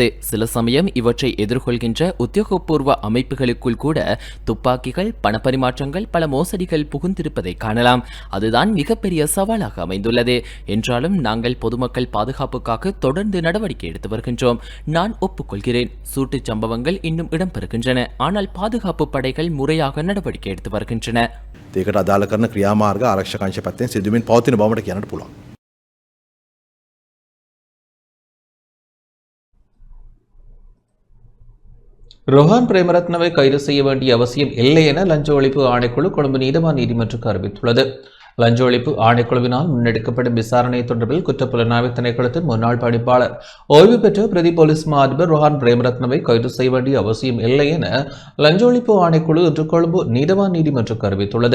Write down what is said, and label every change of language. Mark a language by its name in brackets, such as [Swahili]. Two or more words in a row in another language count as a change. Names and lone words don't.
[Tamil] சில சமயம் இவற்றை எதிர்கொள்கின்ற உத்தியோகபூர்வ அமைப்புகளுக்குள் கூட துப்பாக்கிகள், பணப்பரிமாற்றங்கள், பல மோசடிகள் புகுந்திருப்பதை காணலாம். அதுதான் மிகப்பெரிய சவாலாக அமைந்துள்ளது. என்றாலும் நாங்கள் பொதுமக்கள் பாதுகாப்புக்காக தொடர்ந்து நடவடிக்கை எடுத்து வருகின்றோம். நான் ஒப்புக்கொள்கிறேன், சூட்டுச் சம்பவங்கள் இன்னும் இடம்பெறுகின்றன. ஆனால் பாதுகாப்பு படைகள் முறையாக நடவடிக்கை எடுத்து வருகின்றன. [Sinhala] ඒකට අදාළ කරන ක්‍රියාමාර්ග ආරක්ෂක අංශ පැත්තෙන් සිදුවමින් පවතින බවට කියන්නට පුළුවන්. [Tamil] ரோஹான் பிரேமரத்னவை கைது செய்ய வேண்டிய அவசியம் இல்லை என லஞ்ச ஒழிப்பு ஆணைக்குழு கொழும்பு நீதவான் நீதிமன்றத்துக்கு அறிவித்துள்ளது. லஞ்ச ஒழிப்பு ஆணைக்குழுவினால் முன்னெடுக்கப்படும் விசாரணை தொடர்பில் குற்றப்புலனாய்வு திணைக்களத்தின் முன்னாள் பணிப்பாளர், ஓய்வு பெற்ற பிரதி போலீஸ் மா அதிபர் ரோஹான் பிரேமரத்னவை கைது செய்ய வேண்டிய அவசியம் இல்லை என லஞ்ச ஒழிப்பு ஆணைக்குழு இன்று கொழும்பு நீதவான் நீதிமன்றத்துக்கு அறிவித்துள்ளது.